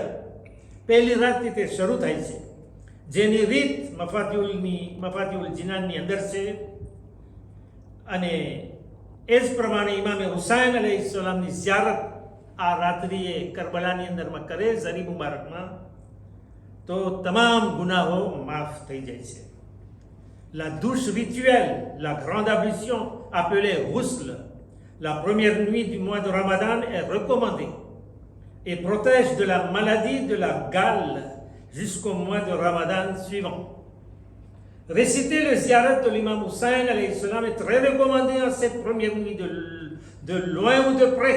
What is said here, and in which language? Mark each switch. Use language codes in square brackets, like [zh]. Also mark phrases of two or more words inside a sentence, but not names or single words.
[gu] પહેલી રાતથી તે શરૂ થાય છે, જેની રીત મફાતિઉલ જિનાનની અંદર છે. અને એ જ પ્રમાણે ઇમામે હુસૈન અલૈહિસ્સલામની ઝિયારત આ રાત્રિએ કરબલાની અંદરમાં કરે ઝરી મુબારકમાં, તો તમામ ગુનાહો માફ થઈ જાય છે. [fr] La douche rituelle, la grande ablution appelée ghusl, la première nuit du mois de Ramadan est recommandée et protège de la maladie de la gale jusqu'au mois de Ramadan suivant. Réciter le ziyarat de l'imam Hussein [ar] عليه السلام [fr] est très recommandé en cette première nuit de loin ou de près.